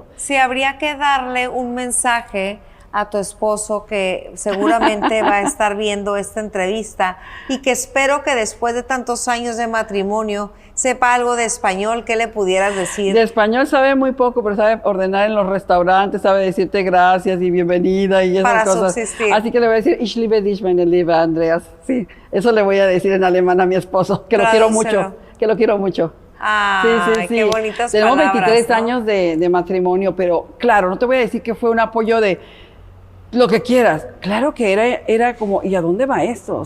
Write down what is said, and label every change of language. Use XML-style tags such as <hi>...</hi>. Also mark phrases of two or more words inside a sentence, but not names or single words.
<es>Sí, habría que darle un mensaje a tu esposo que seguramente va a estar viendo esta entrevista y que espero que después de tantos años de matrimonio sepa algo de español. ¿Qué le pudieras decir? De español sabe muy poco, pero sabe ordenar en los restaurantes, sabe decirte gracias y bienvenida y esas para cosas. Subsistir. Así que le voy a decir,</es> <de>ich liebe dich, meine liebe Andreas.</de> <es>Sí, eso le voy a decir en alemán a mi esposo, que lo quiero mucho, que lo quiero mucho. Sí. Qué bonitas Tenemos palabras. 23 ¿no? años de matrimonio, pero claro, no te voy a decir que fue un apoyo de lo que quieras. Claro que era como, ¿y a dónde va esto?</es>